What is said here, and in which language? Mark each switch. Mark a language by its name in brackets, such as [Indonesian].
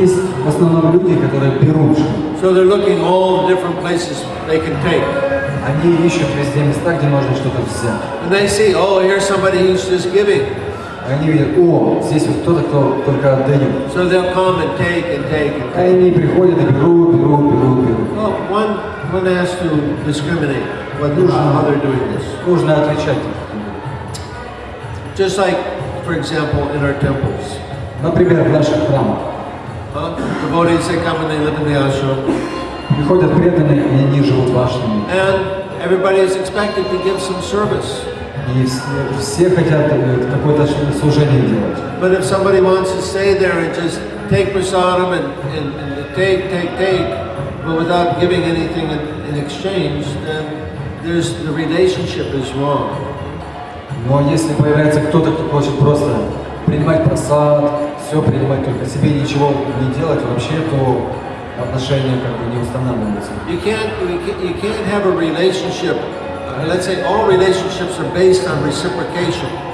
[Russian] Есть в основном люди, которые берут. [English] So they're looking all the different places they can take. [Russian] Они ищут везде места, где можно что-то взять. [English] And they see, oh, here's somebody who's just giving. [Russian] Они видят, о, здесь вот кто-то, кто только отдает. [English] So they'll come and take and take and [Russian] А [English] take. [Russian] они приходят и берут. [English] Well, one has to discriminate how they're doing this. [Russian] Нужно отличать. [English] Just like, for example, in our temples. [Russian] Например, в наших храмах. [English] Devotees, they come and they live in the ashram. [Russian] Приходят преданные, и они живут в ашраме. [English] And everybody is expected to give some service. [Russian] И все хотят какое-то служение делать. [English] But if somebody wants to stay there and just take prasadam and take, but without giving anything in exchange, then the relationship is wrong. [Russian] Но если появляется кто-то, кто хочет просто принимать просад, все принимать только себе, ничего не делать вообще, то отношения как бы не устанавливаются. [English] You can't have a relationship. Let's say all relationships are based on reciprocation.